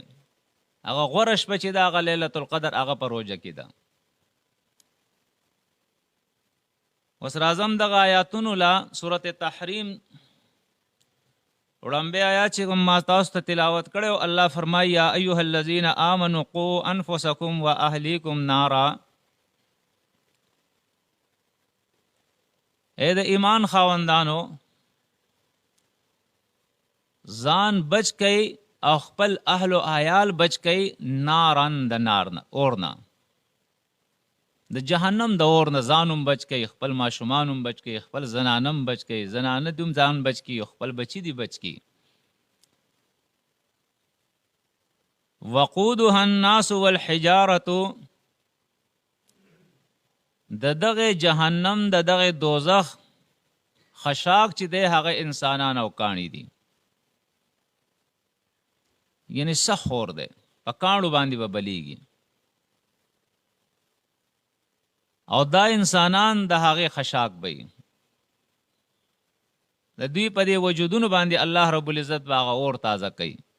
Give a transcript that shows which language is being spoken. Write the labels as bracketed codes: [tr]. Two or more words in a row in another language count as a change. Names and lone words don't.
[ps] هغه غوره شپه چې ده هغه [ar] لیلة القدر [ps] هغه په روژه کې ده. اوس راځم دغه آیاتونو لا سورت تحریم وړاندې آیات چې کوم ما تاسو ته تلاوت کړی، الله فرمایي [ar] یا ایها الذین آمنوا قوا انفسکم واهلیکم نارا. [ps] اے د ایمان خاوندانو ځان بچ کئ او خپل اهل و عیال بچ کئ نارن د نار نه اور نه، د جهنم د اور نه ځانم بچ کئ، خپل ماشومانم بچ کئ، خپل زنانم بچ کئ، زنانه دوم ځان بچ کئ، خپل بچی دی بچ کئ. [ar] وقودها الناس والحجارة، [ps] د دغه جهنم د دغه دوزخ خشاک چې دی هغه انسانان او کاڼي دي، یعنی سخت اور دی، په کاڼو باندې به بلیږي، او دا انسانان د هغې خشاک به وي، د دوی په دې وجودونو باندې الله [ar] رب العزت [ps] به هغه اور تازه کوي.